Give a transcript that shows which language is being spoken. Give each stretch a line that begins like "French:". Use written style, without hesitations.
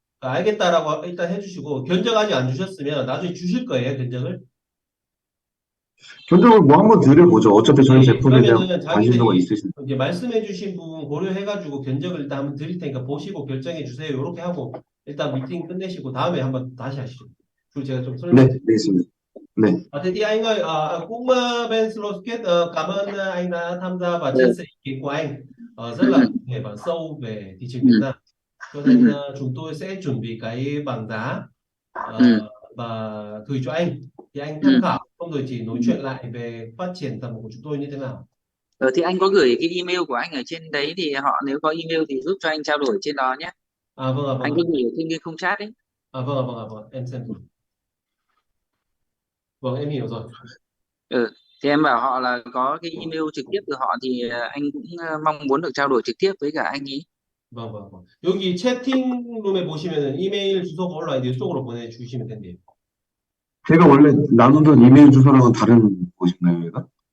Korean: 알겠다라고 일단 해주시고 견적 아직 안 주셨으면 나중에 주실 거예요, 견적을. 견적을 뭐 한번 드려보죠. 어차피 예, 저희 예. 제품에 대한 그러면은 관심도가 자기들이 있으신. 이제 말씀해주신 부분 고려해가지고 견적을 일단 한번 드릴 테니까 보시고 결정해 주세요. 이렇게 하고 일단 미팅 끝내시고 다음에 한번 다시 하시죠. 그리고 제가 좀 네, 설명드릴게요. 알겠습니다. 네,
Vietnamese: Thế thì anh ơi, cũng bên Slowskate cảm ơn anh đã tham gia và Ừ, chia sẻ ý kiến của anh rất ừ, là ừ, cụ thể và sâu về thị trường ừ, Việt Nam. Cho ừ, nên ừ, chúng tôi sẽ chuẩn bị cái bảng giá ừ, và gửi cho anh thì anh tham ừ, khảo, không rồi chỉ ừ. nói chuyện lại về phát triển tầm của chúng tôi như thế nào. Thì anh có gửi cái email của anh ở trên đấy thì họ nếu có email thì giúp cho anh trao đổi trên đó nhé. Vâng Anh ạ. cứ gửi ở trên cái khung chat ấy. Vâng, em xem rồi. Vâng, em hiểu rồi. Ừ. Thì em bảo họ là có cái email trực tiếp từ họ thì anh cũng mong muốn được trao đổi trực tiếp với cả anh ấy. vâng.
Korean: 여기 채팅룸에 보시면은 이메일 주소가 올라와 있는데 이쪽으로 보내주시면 된대요. 제가 원래 나누던 이메일 주소랑은 다른 곳인가요, 얘가?